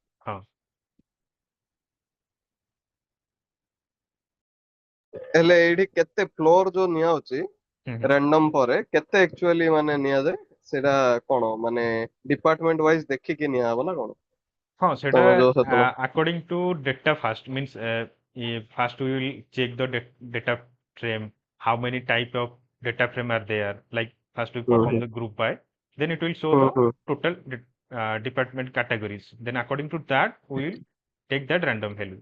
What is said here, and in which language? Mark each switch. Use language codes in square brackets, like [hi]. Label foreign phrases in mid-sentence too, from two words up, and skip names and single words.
[or] ହଁ ହେଲେ ଏଇଠି କେତେ ଫ୍ଲୋର ଯୋଉ ନିଆହଉଛି ହୁଁ। ରାଣ୍ଡମ ପରେ କେତେ ଆକ୍ଚୁଆଲି ମାନେ ନିଆଯାଏ ସେଇଟା କଣ ମାନେ [en] department wise [or] ଦେଖିକି ନିଆହବ ନା କଣ ହଁ, ସେଟା ତମର ଯୋଉ ସେତେବେଳେ [en] according to data first means first we will check the data frame, how many type of data frame are there. Like first we ହୁଁ perform ହୁଁ the group by, then it will show ହୁଁ the ହୁଁ total department categories. Then according to that we will take that random value.